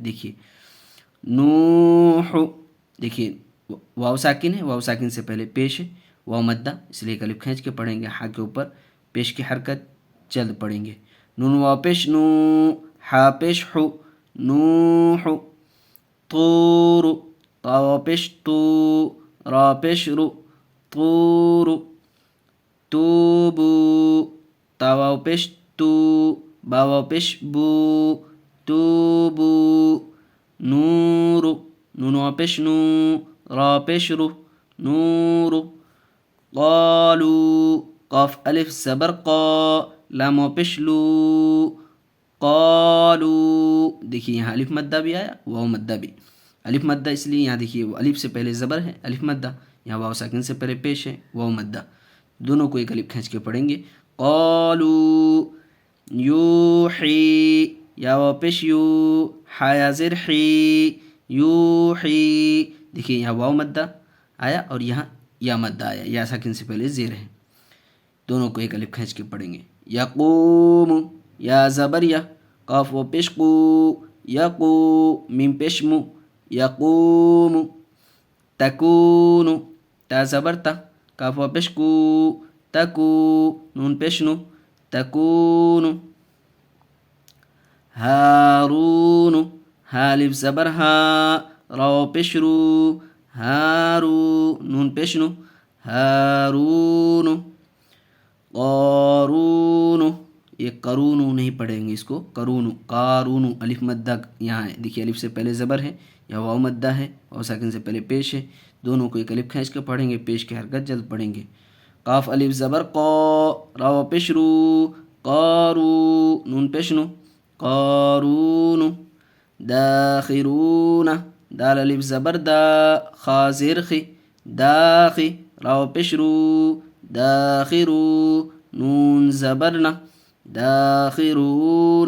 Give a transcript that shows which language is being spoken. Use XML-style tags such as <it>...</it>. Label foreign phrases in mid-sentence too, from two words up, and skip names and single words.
<ur>دیکھیے نوح، دیکھیے واو ساکن ہے، واو ساکن سے پہلے پیش ہے، واو مدہ، اس لیے ایک الف کھینچ کے پڑھیں گے، ہا کے اوپر پیش کی حرکت جلد پڑھیں گے۔ نون واو پیش نو، ہا پیش حو، نوح، طور، طا واو پیش تو، را پیش رو، طور، توبو، تا واو پیش تو، با واو پیش بو، توبو، نور، نون واو پیش نو، را پیش رو، نور، قالو، قاف الف زبر قا، لام واو پیش لو، قالو۔ دیکھیے یہاں الف مدہ بھی آیا، واو مدہ بھی۔ الف مدہ اس لیے یہاں دیکھیے الف سے پہلے زبر ہے، الف مدہ، یہاں واو ساکن سے پہلے پیش ہے، واو مدہ، دونوں کو ایک الف کھینچ کے پڑھیں گے۔ قالو یوحی، یا واو پیش یو، ہا یا زیر حی، یوحی، دیکھیے یہاں واو مدہ آیا اور یہاں یا مدہ آیا، یا ساکن سے پہلے زیر ہے، دونوں کو ایک الف کھینچ کے پڑھیں گے۔ یقوم، یا زبر یا، قاف و پیش قو، یقو، میم پیش مو، یقوم، تکون، تا زبر تا، کاف و پیش کو، تکو، نون پیش نو، تکون، ہارون، ہا الف زبر ہا، را و پیش رو، ہارو، نون پیش نو، ہارون، قارون، یہ قرون نہیں پڑھیں گے اس کو، قرون، قارون، الف مدہ یہاں ہے، دیکھیے الف سے پہلے زبر ہے، یا واو مدہ ہے، واو ساکن سے پہلے پیش ہے، دونوں کو ایک الف کھینچ کے پڑھیں گے، پیش کی حرکت جلد پڑھیں گے۔ قاف الف زبر قا، را و پیش رو، قارو، نون پیش نو، قارون، داخرون، دال الف زبر دا، خا زیر خی، داخی، را و پیش رو، داخرو، نون زبرنا، داخرون،</ur>